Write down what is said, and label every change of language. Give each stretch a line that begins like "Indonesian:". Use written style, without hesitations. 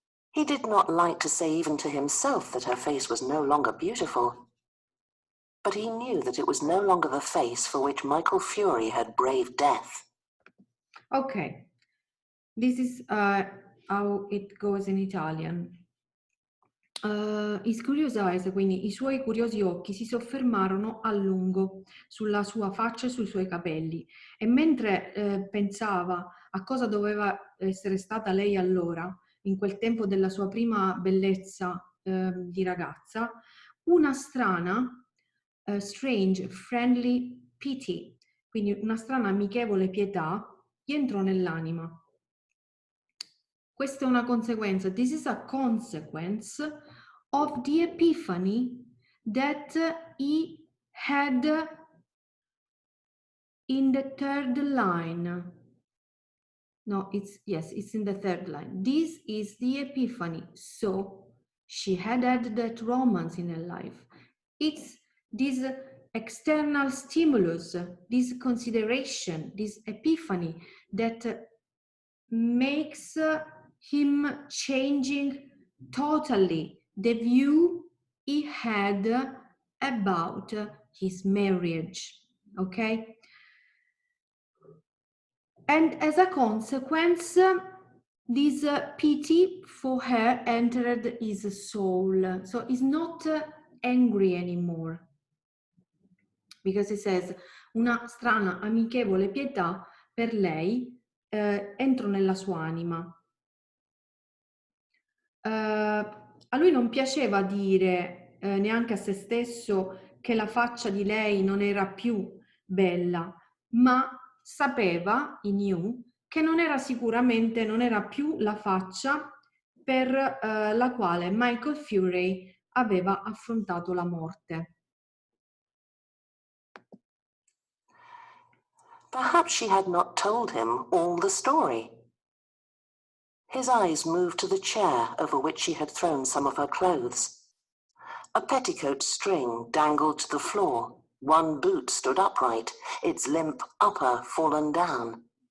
English: He did not like to say even to himself that her face was no longer beautiful, but he knew that it was no longer the face for which Michael Fury had braved death. Okay, this is how it goes in Italian. His curious eyes,
Italian: quindi i suoi curiosi occhi, si soffermarono a lungo sulla sua faccia e sui suoi capelli, e mentre pensava a cosa doveva essere stata lei allora, in quel tempo della sua prima bellezza di ragazza, una strana,
English: strange, friendly pity,
Italian: quindi una strana amichevole pietà, gli entrò nell'anima. Questa è una conseguenza.
English: This is a consequence of the epiphany that he had in the third line. No, it's in the third line. This is the epiphany. So she had that romance in her life. It's this external stimulus, this consideration, this epiphany that makes him changing totally the view he had about his marriage. Okay? And as a consequence, this pity for her entered his soul. So he's not angry anymore. Because he says,
Italian: una strana, amichevole pietà per lei entrò nella sua anima. A lui non piaceva dire neanche a se stesso che la faccia di lei non era più bella, ma sapeva,
English: he knew,
Italian: che non era più la faccia per la quale Michael Furey aveva affrontato la morte.
English: Perhaps she had not told him all the story. His eyes moved to the chair over which she had thrown some of her clothes. A petticoat string dangled to the floor. One boot stood upright, its limp upper fallen down.